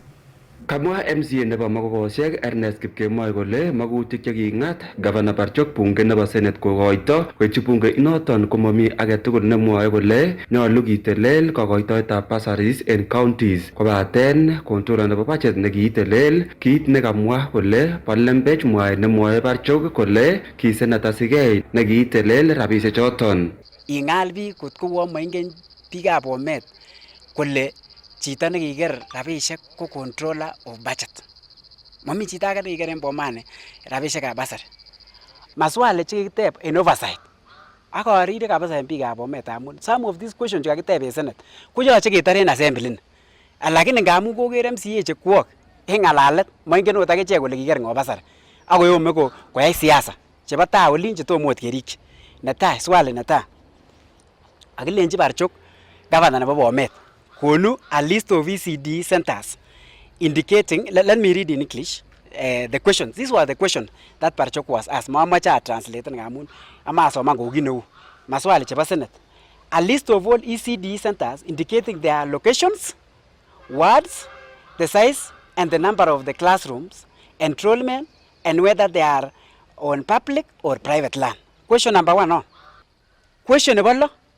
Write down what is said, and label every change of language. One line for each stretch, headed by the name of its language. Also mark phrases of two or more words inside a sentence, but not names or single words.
Kalenjin: Kamwa MCA nebo Mogogosiek Ernest Kipkemoi kole magutik chekingat Governor Barchok bunge nebo Senate kokoito koityi bunge inoton komomi agetugul nemwoe kole nyolu kitelel kokoitoetab bursaries en counties kobaten controller nebo budget nekiitelel kit nekamwa kole bo lembech mwaet nemwoe Barchok kole ki Senator Sigei nekiitelel rabisiek choton. Ingal biik kotko moingen biikab Bomet kole chito nekiker rabisiek ko
English: controller of budget.
Kalenjin: Mami chito age nekiker en Bomani rabisiekab basari. Maswali chekikiteb en oversight. Ak arire kabisa en biikab Bomet amun
English: some of these questions
Kalenjin: chekakiteb en Senate koyoche ketar en assembly ni. Lakini ngamun koker MCA chekwok en ngalalet moingen ot akichek kole kiker ngo basari. Ak koyome koyai siasa chebo taa olin chetomo ot kerikyi. Netai swali netai. Akilenji Barchok governor nebo Bomet konu
English: a list of ECD centers indicating, let me read in English the questions. These were the questions that Barchok was asked.
Kalenjin: Mamacha translate ngamun ama soman kou kineu. Maswali chebo Senate.
English: A list of all ECD centers indicating their locations, wards, the size and the number of the classrooms, enrollment and whether they are on public or private land. Question number 1 on. Question number 2.